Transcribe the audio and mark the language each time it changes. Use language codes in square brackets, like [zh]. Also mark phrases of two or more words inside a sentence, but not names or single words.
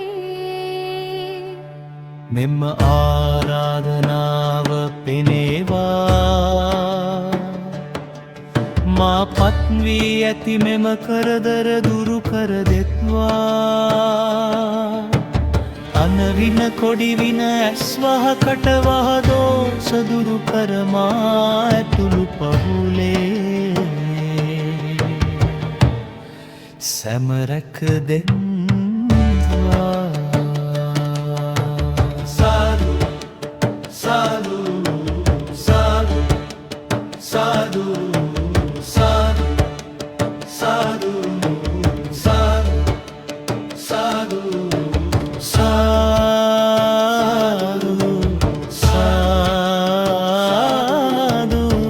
[si] මෙම ආරාධනාව පෙනේවා මා පත්වී ඇති මෙම කරදර දුරු කර දෙත්වා අනවින කොඩිවින ඇස්වහ කටවහ දෝෂ දුරු කරමා ඇතුළු පහුලේ සැමරැක දෙත්වා සාදු සාදු සාදු සාදු සාදු සාදු සාදු සාදු සාදු සාදු